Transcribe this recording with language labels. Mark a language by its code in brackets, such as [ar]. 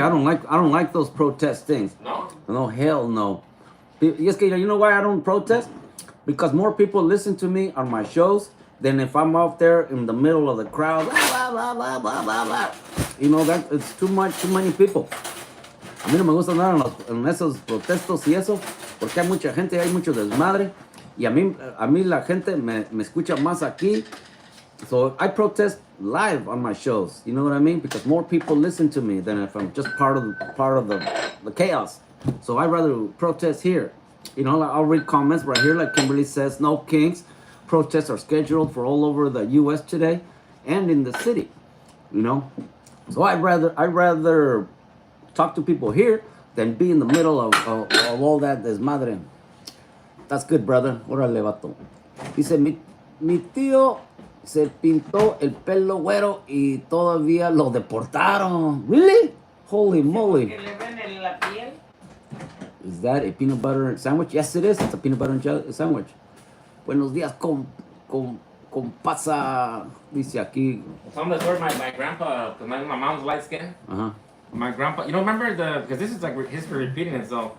[en] I don't like those protest things. No? No, hell no. Yes, que you know why I don't protest? Because more people listen to me on my shows than if I'm out there in the middle of the crowd. Blah, blah, blah, blah, blah, blah. You know, that it's too many people. [es] A mí no me gusta andar en esos protestos y eso, porque hay mucha gente, hay mucho desmadre. Y a mí la gente me escucha más aquí. [en] So I protest live on my shows. You know what I mean? Because more people listen to me than if I'm just part of the chaos. So I'd rather protest here. You know, I'll read comments right here, like Kimberly says, no kinks. Protests are scheduled for all over the U.S. today and in the city. You know, so I'd rather talk to people here than be in the middle of all that desmadre. That's good, brother. [es] Órale, vato. Dice, mi tío se pintó el pelo güero y todavía lo deportaron. [en] Really? Holy moly. [es] Que le ven en la piel. [en] Is that a peanut butter sandwich? Yes, it is. It's a peanut butter and jelly sandwich. [es] Buenos días con pasa. Dice aquí. [en] Some of the story my grandpa, because my mom's light skin. Uh-huh. My grandpa, you know, remember because this is like history repeating itself.